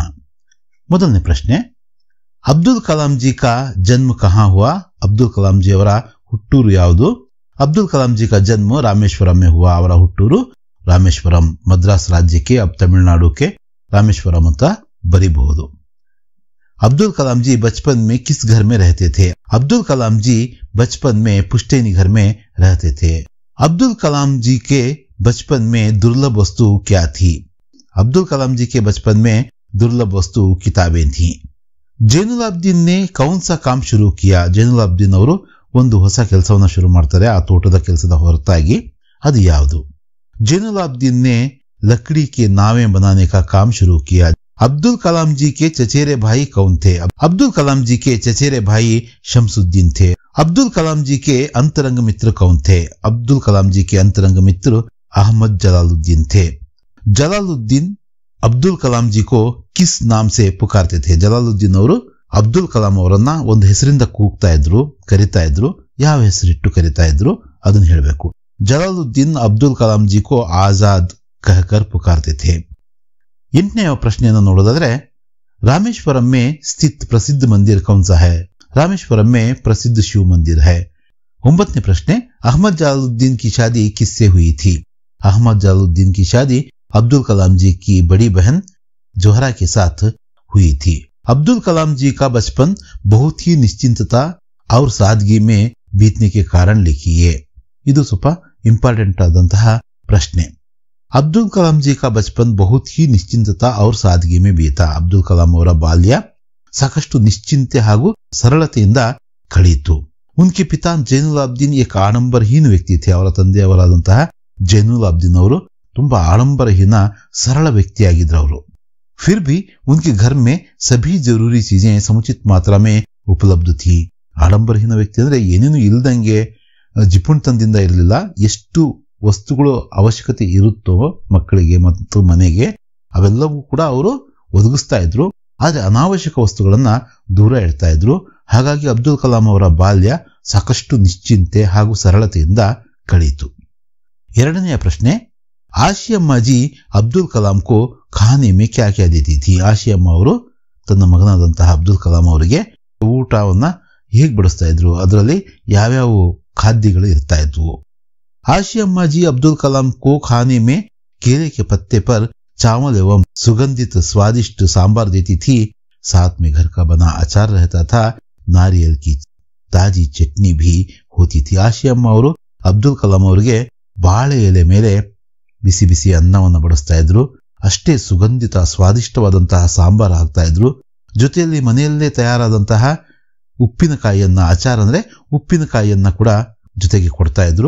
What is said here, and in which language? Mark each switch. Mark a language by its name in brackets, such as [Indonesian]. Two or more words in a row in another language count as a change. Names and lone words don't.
[Kannada] ಮೊದಲನೇ ಪ್ರಶ್ನೆ, [Hindi] अब्दुल कलाम जी का जन्म कहाँ हुआ? [Kannada] ಅಬ್ದುಲ್ ಕಲಾಂ ಜಿ ಅವರ ಹುಟ್ಟೂರು ಯಾವುದು? [Hindi] अब्दुल कलाम जी का जन्म रामेश्वरम में हुआ. [Kannada] ಅವರ ಹುಟ್ಟೂರು ರಾಮೇಶ್ವರಂ, ಮದ್ರಾಸ್ ರಾಜ್ಯಕ್ಕೆ, ಅಬ್ ತಮಿಳುನಾಡುಕ್ಕೆ ರಾಮೇಶ್ವರಂ ಅಂತ ಬರೀಬಹುದು. [Hindi] अब्दुल कलाम जी बचपन में किस घर में रहते थे? अब्दुल कलाम जी बचपन में पुश्तैनी घर में रहते थे. अब्दुल कलाम जी के बचपन में दुर्लभ वस्तु क्या थी? अब्दुल कलाम जी के बचपन में दुर्लभ वस्तु किताबें थी। जैनुलाबदीन ने कौन सा काम शुरू किया? [Kannada] ಜೈನುಲಾಬ್ದೀನ್ ಅವರು ಒಂದು ಹೊಸ ಕೆಲಸವನ್ನ ಶುರು ಮಾಡ್ತಾರೆ ಆ ತೋಟದ ಕೆಲಸದ ಹೊರತಾಗಿ. ಅದು ಯಾವುದು? [Hindi] जैनुलाबदीन ने लकड़ी के नावें बनाने का काम शुरू किया। अब्दुल कलाम जी के चचेरे भाई कौन थे? अब्दुल कलाम जी के चचेरे भाई शमसुद्दीन थे। अब्दुल कलाम जी के अंतरंग मित्र कौन थे? अब्दुल कलाम जी के अंतरंग मित्र अहमद जलालुद्दीन थे। जलालुद्दीन अब्दुल कलाम जी को किस नाम से पुकारते थे? [Kannada] जलालुद्दीन ಅವರು ಅಬ್ದುಲ್ ಕಲಾಂ ಅವರನ್ನ ಒಂದು ಹೆಸರಿಂದ ಕೂಗ್ತಾ ಇದ್ರು, ಕರಿತಾ ಇದ್ರು. ಯಾವ ಹೆಸರಿಟ್ಟು ಕರಿತಾ ಇದ್ರು ಅದನ್ನ ಹೇಳಬೇಕು. [Hindi] जलालुद्दीन अब्दुल कलाम जी को आज़ाद कहकर पुकारते थे। [Kannada] 8ನೇ ಪ್ರಶ್ನೆಯನ್ನು ನೋಡೋದಾದ್ರೆ, [Hindi] रामेश्वरम में स्थित प्रसिद्ध मंदिर कौन सा है? रामेश्वरम में प्रसिद्ध शिव मंदिर है। [Kannada] 9ನೇ ಪ್ರಶ್ನೆ, [Hindi] अहमद जलालुद्दीन की शादी किससे हुई थी? अहमद जलालुद्दीन की शादी अब्दुल कलाम जी की बड़ी बहन जोहरा के साथ हुई थी। अब्दुल कलाम जी का बचपन बहुत ही निश्चिंतता और सादगी में बीतने के कारण लिखिए। [Kannada] ಇದು ಸ್ವಲ್ಪ ಇಂಪಾರ್ಟೆಂಟ್ ಆದಂತಹ ಪ್ರಶ್ನೆ. [Hindi] अब्दुल कलाम जी का बचपन बहुत ही निश्चिंतता और सादगी में बीता. [Kannada] अब्दुल कलाम ಅವರ ಬಾಲ್ಯ ಸಾಕಷ್ಟು ನಿಶ್ಚಿಂತೆ ಹಾಗೂ ಸರಳತೆಯಿಂದ ಕಳೆಯಿತು. [Hindi] उनके पिता ಜೈನುಲಾಬ್ದೀನ್ एक आडंबरहीन व्यक्ति थे. [Kannada] ಅವರ ತಂದೆಯವರಾದಂತಹ ಜೈನುಲಾಬ್ದೀನ್ ಅವರು ತುಂಬಾ ಆಡಂಬರಹೀನ ಸರಳ ವ್ಯಕ್ತಿಯಾಗಿದ್ರು ಅವರು. [Hindi] फिर भी उनके घर में सभी जरूरी चीजें समुचित मात्रा में उपलब्ध थी. [Kannada] ಆಡಂಬರಹೀನ ವ್ಯಕ್ತಿ ಅಂದ್ರೆ ಏನೇನು ಇಲ್ದಂಗೆ ಜಿಪುಣತನದಿಂದ ಇರಲಿಲ್ಲ. ಎಷ್ಟು ವಸ್ತುಗಳು ಅವಶ್ಯಕತೆ ಇರುತ್ತೋ ಮಕ್ಕಳಿಗೆ ಮತ್ತು ಮನೆಗೆ ಅವೆಲ್ಲವೂ ಕೂಡ ಅವರು ಒದಗಿಸ್ತಾ ಇದ್ರು. ಆದ್ರೆ ಅನಾವಶ್ಯಕ ವಸ್ತುಗಳನ್ನ ದೂರ ಇಡ್ತಾ ಇದ್ರು. ಹಾಗಾಗಿ ಅಬ್ದುಲ್ ಕಲಾಂ ಅವರ ಬಾಲ್ಯ ಸಾಕಷ್ಟು ನಿಶ್ಚಿಂತೆ ಹಾಗೂ ಸರಳತೆಯಿಂದ ಕಳೆಯಿತು. [Hindi] 2ನೇ ಪ್ರಶ್ನೆ, आशियम्मा जी अब्दुल कलाम को खाने में क्या क्या देती थी? [Kannada] ಆಶಿಯಮ್ಮ ಅವರು ತನ್ನ ಮಗನಾದಂತಹ ಅಬ್ದುಲ್ ಕಲಾಂ ಅವರಿಗೆ ಊಟವನ್ನ ಹೇಗೆ ಬಡಿಸ್ತಾ ಇದ್ರು, ಅದರಲ್ಲಿ ಯಾವ್ಯಾವ ಖಾದ್ಯಗಳು ಇರ್ತಾ ಇದ್ವು? [Hindi] आशियम्मा जी अब्दुल कलाम को खाने में केले के पत्ते पर चावल एवं सुगंधित स्वादिष्ट सांबार देती थी। साथ में घर का बना अचार रहता था. नारियल की ताजी चटनी भी होती थी. [Kannada] आशियम्मा ಅವರು ಅಬ್ದುಲ್ ಕಲಾಂ ಅವರಿಗೆ ಬಾಳೆ ಎಲೆ ಮೇಲೆ ಬಿಸಿ ಬಿಸಿ ಅನ್ನವನ್ನು ಬಡಿಸ್ತಾ ಇದ್ರು. ಅಷ್ಟೇ ಸುಗಂಧಿತ ಸ್ವಾದಿಷ್ಟವಾದಂತಹ ಸಾಂಬಾರ್ ಹಾಕ್ತಾ ಇದ್ರು. ಜೊತೆಯಲ್ಲಿ ಮನೆಯಲ್ಲೇ ತಯಾರಾದಂತಹ ಉಪ್ಪಿನಕಾಯಿಯನ್ನ, ಅಚಾರ್ ಅಂದ್ರೆ ಉಪ್ಪಿನಕಾಯಿಯನ್ನ ಕೂಡ ಜೊತೆಗೆ ಕೊಡ್ತಾ ಇದ್ರು.